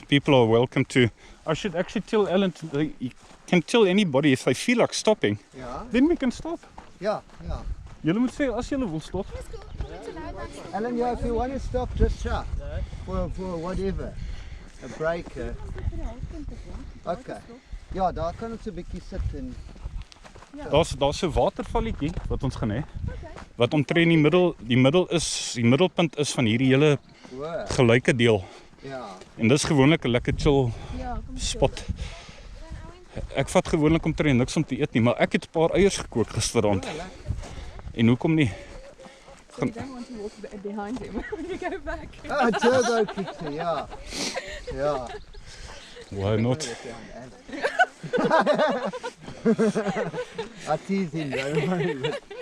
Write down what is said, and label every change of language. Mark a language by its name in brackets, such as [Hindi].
[English] People are welcome to. I should actually tell Alan. You can tell anybody if they feel like stopping. Yeah, Then we can stop. yeah, yeah. [Afrikaans] Julle moet sê as julle wil stop. [English] Alan, yeah, if you want to stop, just shout. For whatever. A break. Okay. [Afrikaans] Ja, daar kan ons 'n bietjie sit en Daar's 'n watervalletjie wat ons gaan hê. Wat omtrent die middelpunt is van hierdie hele hoor. gelyke deel. Ja. En dis gewoonlik 'n lekker chill spot. Ek vat gewoonlik omtrent niks om te eet nie, maar ek het 'n paar eiers gekook gisterand. En hoekom nie? [English] So you don't want to walk behind him when you go back. Ah, turbo pizza, ja. Ja. Why not? I tease him, don't worry.